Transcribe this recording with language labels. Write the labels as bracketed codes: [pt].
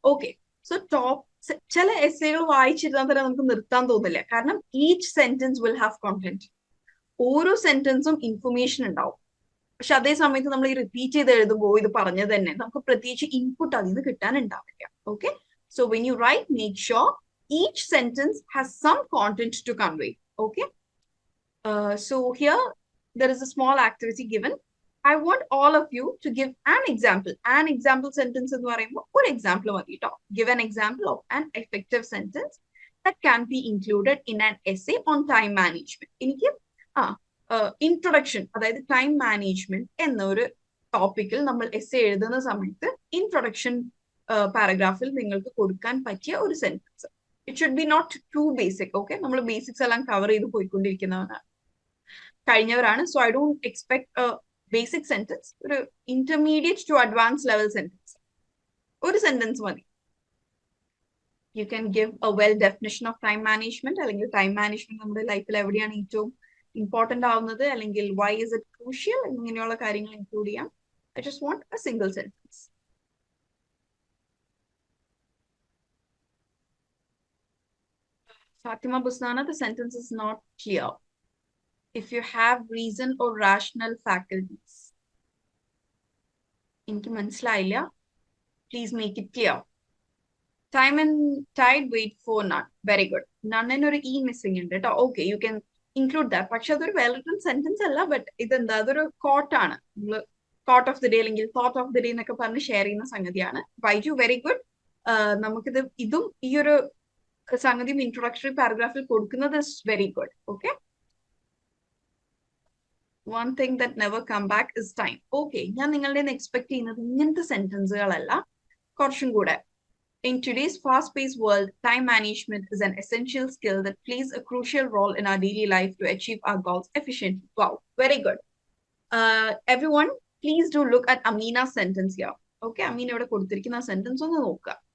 [ml] Okay, so ചില എസ്സേകൾ വായിച്ചിരുന്നാൽ തന്നെ നമുക്ക് നിർത്താൻ തോന്നില്ല, കാരണം [en] Each sentence will have content. [ml] ഓരോ സെന്റൻസും ഇൻഫർമേഷൻ ഉണ്ടാവും. പക്ഷെ അതേ സമയത്ത് നമ്മൾ ഈ റിപ്പീറ്റ് ചെയ്ത് എഴുതുമ്പോൾ ഇത് പറഞ്ഞത് തന്നെ നമുക്ക് പ്രത്യേകിച്ച് ഇൻപുട്ട് അതിൽ നിന്ന് കിട്ടാനുണ്ടാവില്ല. Okay, so when you right make sure [en] each sentence has some content to convey. Okay, so here there is a small activity given. I want all of you to give an example. An example sentence [ml] എന്ന് പറയുമ്പോൾ ഒരു example മതി കേട്ടോ. [en] Give an example of an effective sentence that can be included in an essay on time management. [ml] എനിക്ക് introduction, അതായത് time management എന്നൊരു ടോപ്പിക്കിൽ നമ്മൾ എസ്സേ എഴുതുന്ന സമയത്ത് ഇൻട്രൊഡക്ഷൻ പാരഗ്രാഫിൽ നിങ്ങൾക്ക് കൊടുക്കാൻ പറ്റിയ ഒരു sentence. [en] It should be not to basic. [ml] Okay, നമ്മൾ ബേസിക്സ് എല്ലാം കവർ ചെയ്ത് പോയിക്കൊണ്ടിരിക്കുന്നവരാണ്, കഴിഞ്ഞവരാണ്. [en] So I don't expect basic sentence. [ml] ഒരു intermediate to advance level sentence, ഒരു സെന്റൻസ് മതി. [en] you can give a well definition of time management, [ml] അല്ലെങ്കിൽ time management നമ്മുടെ ലൈഫിൽ എവിടെയാണ് ഏറ്റവും ഇമ്പോർട്ടന്റ് ആവുന്നത്, അല്ലെങ്കിൽ [en] why is it crucial [ml] എന്നിങ്ങനെയുള്ള കാര്യങ്ങൾ ഇൻക്ലൂഡ് ചെയ്യാം. [en] I just want a single sentence. Fatima Busnana, the sentence is not clear. If you have reason or rational faculties. [ml] എനിക്ക് മനസ്സിലായില്ല. [en] Please make it clear. Time and tide wait for none. Very good. [ml] None എന്നൊരു e missing ഉണ്ട് കേട്ടോ. Okay, [en] You can include that. [ml] പക്ഷെ അതൊരു well written sentence അല്ല, but ഇതെന്താ, അതൊരു കോട്ടാണ്. നമ്മൾ കോട്ട് ഓഫ് ദി ഡേ അല്ലെങ്കിൽ തോട്ട് ഓഫ് ദി ഡേ എന്നൊക്കെ പറഞ്ഞ് ഷെയർ ചെയ്യുന്ന സംഗതിയാണ്. Baiju, very good. നമുക്കിത് ഇതും ഈ ഒരു സംഗതിയും ഇൻട്രൊഡക്ടറി പാരഗ്രാഫിൽ കൊടുക്കുന്നത് [en] Is very good. Okay, one thing that never come back is time. [ml] Okay, ഞാൻ നിങ്ങളുടെ എക്സ്പെക്ട് ചെയ്യുന്നത് ഇങ്ങനത്തെ സെന്റൻസുകളല്ല, കുറച്ചും കൂടെ. [en] In today's fast-paced world, time management is an essential skill that plays a crucial role in our daily life to achieve our goals efficiently. Wow, very good. Everyone, please do look at Amina's sentence here. [ml] Okay, Amina ഇവിടെ കൊടുത്തിരിക്കുന്ന sentence ഒന്ന് നോക്കുക.